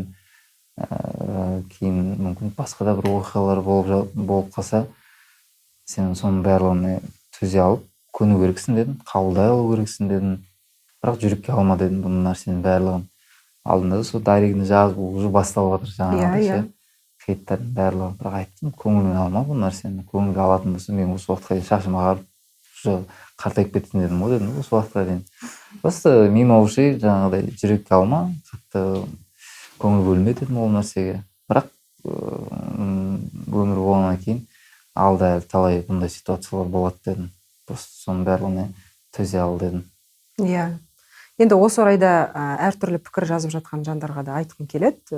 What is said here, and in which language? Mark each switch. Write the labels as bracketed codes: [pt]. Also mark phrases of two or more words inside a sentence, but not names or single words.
[kk] Кейін мүмкін басқа да бір оқиғалар болып қалса, сен соның барлығына төзе алып, көну керексің дедім, қабылдай алу керексің дедім. Бірақ жүрекке алма дедім бұның нәрсенің барлығын. Алдында да сол дайрегіне жазып, уже басталып жатыр жаңағы хейттардың барлығын. Бірақ айттым, көңіліңе алма бұл нәрсені. Көңілге алатын болса, мен осы уақытқа дейін шашым ағарып, уже қартайып кеттім дедім ғой дедім, осы уақытқа дейін. [ru] Просто мимо ушей [kk] жаңағыдай жүрекке алма, қатты көңіл бөлме дедім ол нәрсеге. Бірақ өмір болғаннан кейін алда талай бұндай ситуациялар болады дедім. Просто соның барлығына төзе ал дедім. Иә. Енді осы орайда әртүрлі пікір жазып жатқан жандарға да айтқым келеді.